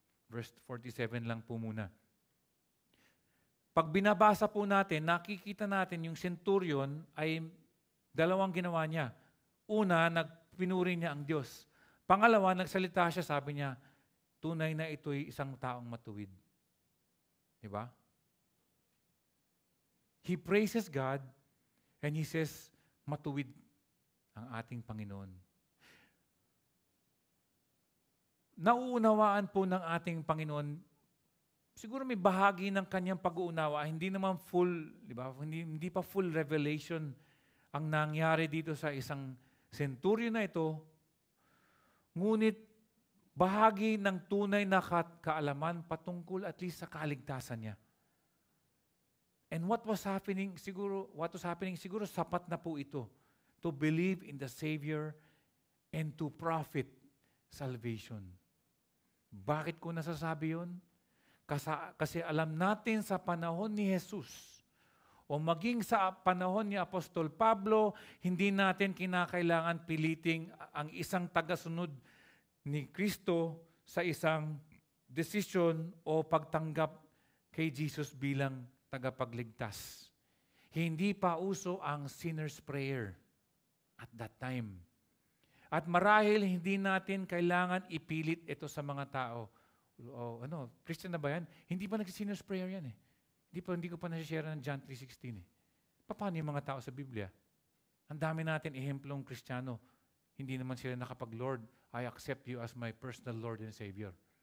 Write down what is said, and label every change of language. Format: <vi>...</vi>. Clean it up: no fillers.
<tl>Verse 47 lang po muna. Pag binabasa po natin, nakikita natin yung centurion ay dalawang ginawa niya. Una, pinuri niya ang Diyos. Pangalawa, nagsalita siya, sabi niya, tunay na ito'y isang taong matuwid. Diba?</tl> <en>He praises God and he says,</en> <tl>matuwid ang ating Panginoon. Nauunawaan po ng ating Panginoon, siguro may bahagi ng kanyang pag-uunawa, hindi naman full, di ba? Hindi pa full revelation ang nangyari dito sa isang centurion na ito, ngunit bahagi ng tunay na kaalaman patungkol at least sa kaligtasan niya.</tl> <en>And what was happening</en> <tl>siguro sapat na po ito</tl> <en>to believe in the Savior and to profit salvation.</en> <tl>Bakit ko nasasabi yun? Kasi alam natin sa panahon ni Jesus, o maging sa panahon ni Apostol Pablo, hindi natin kinakailangan piliting ang isang tagasunod ni Kristo sa isang desisyon o pagtanggap kay Jesus bilang tagapagligtas. Hindi pa uso ang sinner's prayer</tl> <en>at that time.</en> <tl>At marahil hindi natin kailangan ipilit ito sa mga tao. Christian na ba yan? Hindi pa nag-sinner's prayer yan eh. Hindi ko pa nasi-share ng John 3:16 eh. Paano yung mga tao sa Biblia? Ang dami natin ehemplong Kristiyano. Hindi naman sila nakapag-Lord,</tl> <en>I accept you as my personal Lord and Savior.</en>